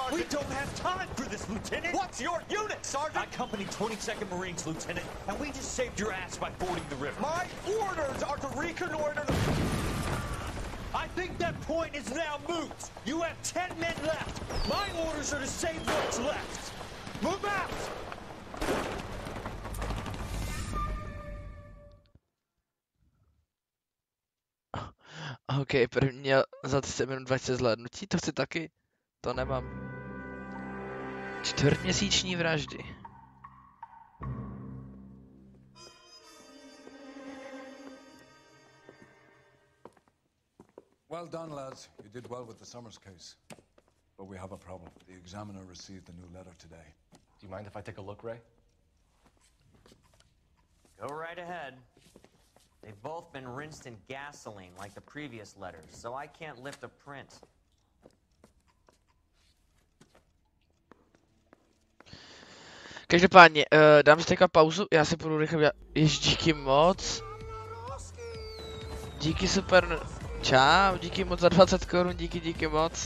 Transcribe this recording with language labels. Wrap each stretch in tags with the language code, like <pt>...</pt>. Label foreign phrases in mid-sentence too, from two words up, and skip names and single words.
<en>We don't have time for this, Lieutenant. What's your unit, Sergeant? I company 22nd Marines, Lieutenant, and we just saved your ass by fording the river. My orders are to reconnoiter the... I think that point is now moot. You have 10 men left. My orders are to save what's left. Move out!</en> <cs>OK, první měl za 30 minut 20 zhlédnutí, to chci taky. To nemám. Čtvrtměsíční vraždy.</cs> <en>Well done, lads. You did well with the Summers case. But we have a problem. The examiner received a new letter today. Do you mind if I take a look, Ray? Go right ahead. They've both been rinsed in gasoline like the previous letters, so I can't lift a print.</en> <cs>Každopádně, dám si teďka pauzu, já si půjdu rychle udělat. Jež, díky moc. Díky super. Čau, díky moc za 20 korun, díky moc.</cs>